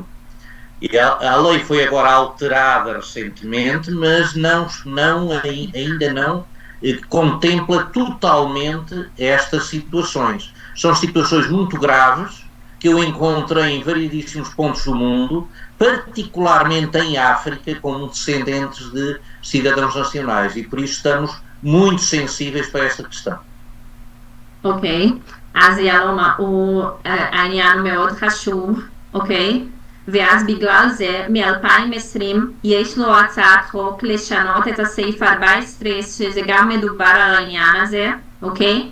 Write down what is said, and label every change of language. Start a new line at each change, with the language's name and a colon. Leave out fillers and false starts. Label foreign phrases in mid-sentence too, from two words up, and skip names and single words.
Portuguese: E a lei foi agora alterada recentemente, mas ainda não contempla totalmente estas situações. São situações muito graves que eu encontrei em variedíssimos pontos do mundo, particularmente em África, como descendentes de cidadãos nacionais, e por isso estamos muito sensíveis para esta questão.
Hebrew: אוקיי, אז יאללה, העניין מאוד חשוב, אוקיי? ואז בגלל זה, מ-2020 יש לו הצעת חוק לשנות את הסעיף 14, שזה גם מדובר על העניין הזה, אוקיי?